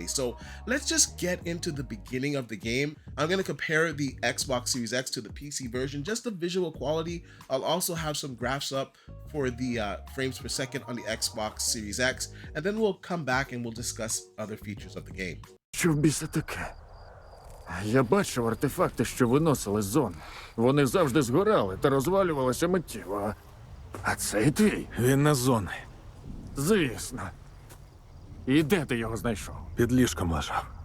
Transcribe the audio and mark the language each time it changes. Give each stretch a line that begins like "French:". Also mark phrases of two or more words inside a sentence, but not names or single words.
English: So let's just get into the beginning of the game. I'm going to compare the Xbox Series X to the PC version, just the visual quality. I'll also have some graphs up for the frames per second on the Xbox Series X, and then we'll come back and we'll discuss other features of the game.
Ukrainian: Що в біса таке? Я бачив артефакти, що виносили з зон. Вони завжди згорали та розвалювалися миттєво. А цей твій? Він на зони. Звісно. І де ти його знайшов? Під ліжком лежав.